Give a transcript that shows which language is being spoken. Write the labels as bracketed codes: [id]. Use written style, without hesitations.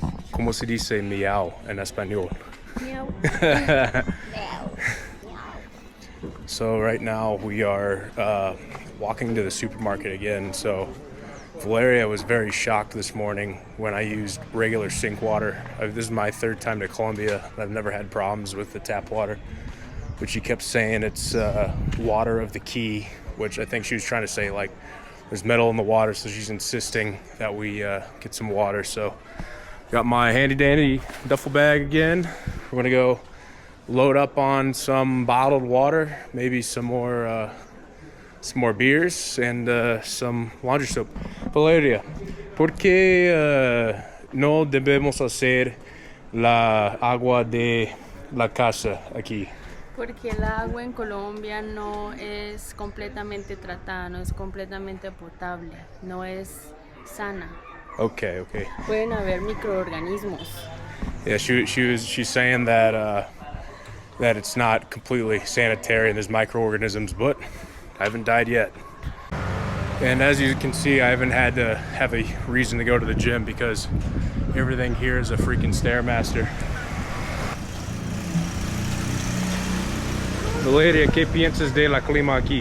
[es] ¿Cómo se dice miau en español? [en] So right now we are walking to the supermarket again. So Valeria was very shocked this morning when I used regular sink water. This is my third time to Colombia. I've never had problems with the tap water, but she kept saying it's water of the key, which I think she was trying to say like there's metal in the water, so she's insisting that we get some water. So got my handy dandy duffel bag again. We're gonna go load up on some bottled water, maybe some more beers, and some laundry soap. [es] Valeria, ¿por qué no debemos hacer la agua de la casa aquí? Porque el agua en Colombia no es completamente tratada, no es completamente potable, no es sana. [en] Okay. [es] Pueden haber microorganismos. [en] Yeah, she's saying that that it's not completely sanitary and there's microorganisms, but I haven't died yet. And as you can see, I haven't had to have a reason to go to the gym because everything here is a freaking Stairmaster. [es] Valeria, ¿qué piensas de la clima aquí?